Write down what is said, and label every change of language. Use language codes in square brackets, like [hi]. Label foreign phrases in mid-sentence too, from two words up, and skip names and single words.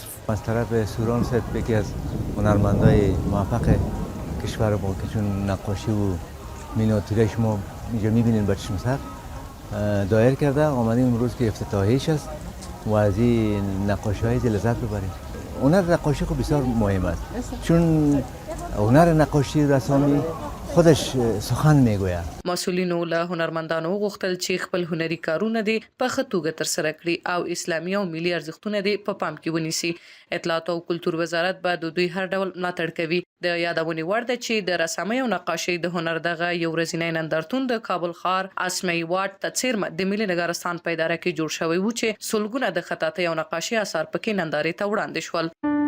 [fa] از طرف سوران صاحب یکی از هنرمندای موفق کشور ما که چون نقاشی و مینیاتورش ما اینجا میبینین با چشم سر دایر کرده، آمدیم امروز که افتتاحیش است و از این نقاشی های لذت ببریم. هنر نقاشی خب بسیار مهم است چون هنر نقاشی رسامی خودش سخن میگوید. [ps] مسئولینو له هنرمندانو غوښتل چې خپل هنري کارونه دي په ښه توګه ترسره کړي او اسلامي او ملي ارزښتونه دي په پام کې ونیسي. اطلاعات او کلتور وزارت به د دوی هر ډول ملاتړ کوي. د یادونې وړ ده چې د رسامۍ او نقاشۍ د هنر دغه یو ورځنی نندارتون د کابل ښار اسماعي واټ ته څیرمه د ملي نګارستان په اداره کې جوړ شوی و چې سلګونه د خطاطۍ او نقاشۍ اثار پکې نندارې ته وړاندې شول.